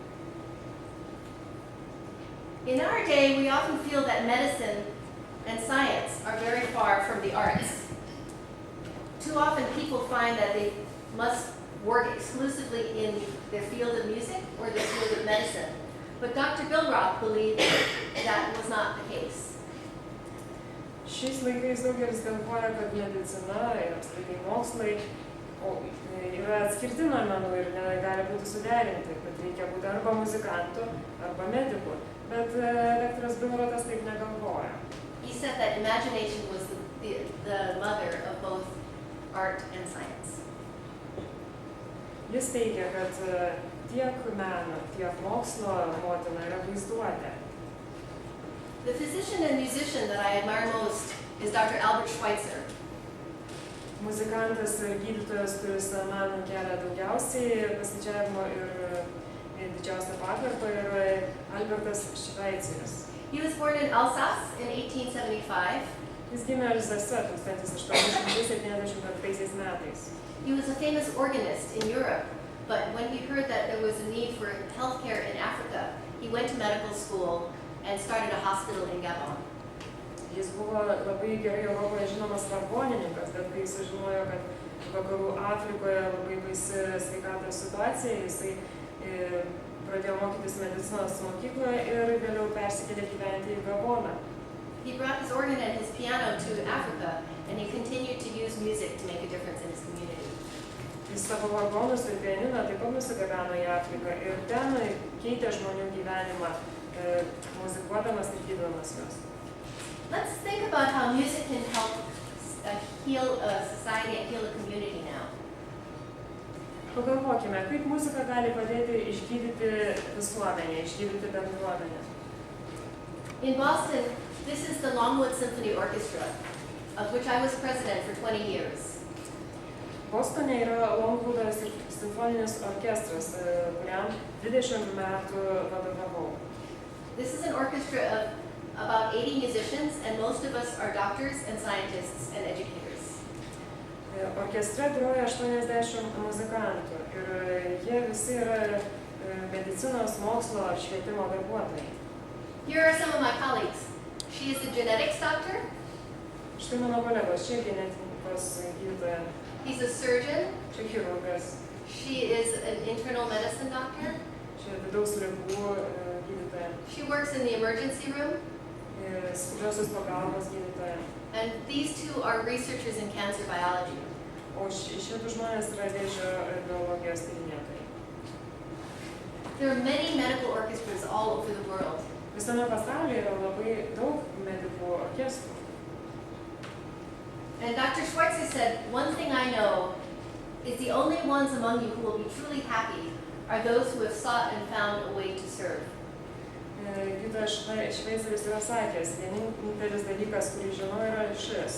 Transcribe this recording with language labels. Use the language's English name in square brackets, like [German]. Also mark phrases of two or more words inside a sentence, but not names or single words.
[English] In our day, we often feel that medicine and science are very far from the arts. Too often people find that they must work exclusively in their field of music or their field of medicine. But Dr. Billroth believed that was not the case. [Lithuanian] Šiais laikais daugelis galvoja, kad medicina ir apskritai mokslai yra atskirti nuo menų ir negali būti suderinti, kad reikia būti arba muzikantu, arba mediku. Bet daktaras Billrothas taip negalvoja. [English] He said that imagination was the mother of both art and science. [Lithuanian] Jis teigia, kad tiek meno, tiek mokslo motina yra vaizduotė. [English] The physician and musician that I admire most is Dr. Albert Schweitzer. [Lithuanian] Muzikantas ir gydytojas, kuris man kelia daugiausiai pasididžiavimo ir didžiausią pagarbą, yra Albertas Šveiceris. [English] He was born in Alsace in 1875. [Lithuanian] Jis gimė Alsace 1875 metais. [English] He was a famous organist in Europe, but when he heard that there was a need for healthcare in Africa, he went to medical school and started a hospital in Gabon. [Lithuanian] Jis buvo labai gerai Europoje žinomas vargonininkas, bet kai sužinojo, kad vakarų Afrikoje labai baisi sveikatos situacija, jisai pradėjo mokytis medicinos mokykloje ir vėliau persikėlė gyventi į Gaboną. [English] He brought his organ and his piano to Africa, and he continued to use music to make a difference in his community. [Lithuanian] Jis savo vargonus ir pianiną taip pat nusigabeno į Afriką ir ten keitė žmonių gyvenimą, muzikuodamas ir gydodamas juos. [English] Let's think about how music can help heal a society and heal a community now. [Lithuanian] Pagalvokime, kaip muzika gali padėti išgydyti visuomenę, išgydyti bendruomenę. [English] In Boston, this is the Longwood Symphony Orchestra, of which I was president for 20 years. [Lithuanian] Bostone yra Longwoodo simfoninis orkestras, kuriam 20 metų vadovavau. [English] This is an orchestra of about 80 musicians, and most of us are doctors and scientists and educators. [Lithuanian] Orkestre groja 80 muzikantų ir jie visi yra medicinos, mokslo ar švietimo darbuotojai. [English] Here are some of my colleagues. She is a genetics doctor. [Lithuanian] Štai mano kolegos, čia genetikos gydytoja. [English] He's a surgeon. [Lithuanian] Čia chirurgas. [English] She is an internal medicine doctor. [Lithuanian] Čia vidaus ligų gydytoja. [English] She works in the emergency room. [Lithuanian] Skubiosios pagalbos gydytoja. [English] And these two are researchers in cancer biology. [Lithuanian] O šie du žmonės yra vėžio biologijos tyrinėtojai. [English] There are many medical orchestras all over the world. [Lithuanian] Visame pasaulyje yra labai daug medikų orkestrų. [English] And Dr. Schweitzer said, one thing I know is the only ones among you who will be truly happy are those who have sought and found a way to serve. [Lithuanian] Gydytojas Šveiceris yra sakęs, vienintelis dalykas, kurį žinau, yra šis.